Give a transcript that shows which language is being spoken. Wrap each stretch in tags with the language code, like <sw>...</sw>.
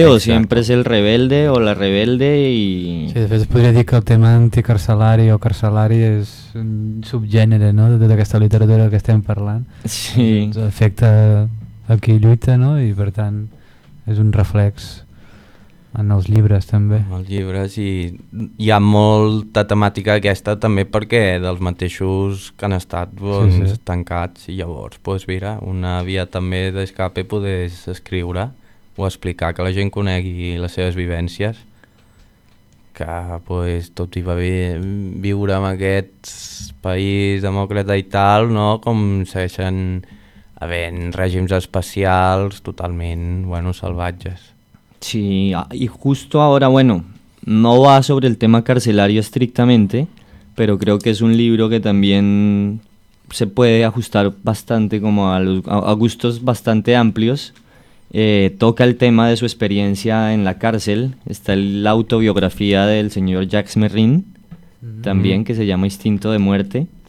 <es>Exacto. O siempre es el rebelde o la rebelde. Y</es> <ca>sí, de fet, es podria dir que el tema anticarcelari o carcelari és un subgènere, no?, de tota aquesta literatura que estem parlant. Sí. Ens afecta a qui lluita, no?, i per tant és un reflex en els llibres també. En els llibres, i hi ha molta temàtica aquesta també perquè dels mateixos que han estat, doncs, sí, sí, tancats, i llavors, doncs mira, una via també d'escape poder escriure o explicar, que la gent conegui les seves vivències, que doncs, tot i va bé viure en aquest país demòcrata i tal, no?, com segueixen havent règims especials totalment, bueno, salvatges.</ca> <es>Sí, y justo ahora, bueno, no va sobre el tema carcelario estrictamente, pero creo que es un libro que también se puede ajustar bastante como a gustos bastante amplios. Toca el tema de su experiencia en la cárcel. Está la autobiografía del señor Jacques Merrin, también, que se llama Instinto de Muerte.</es>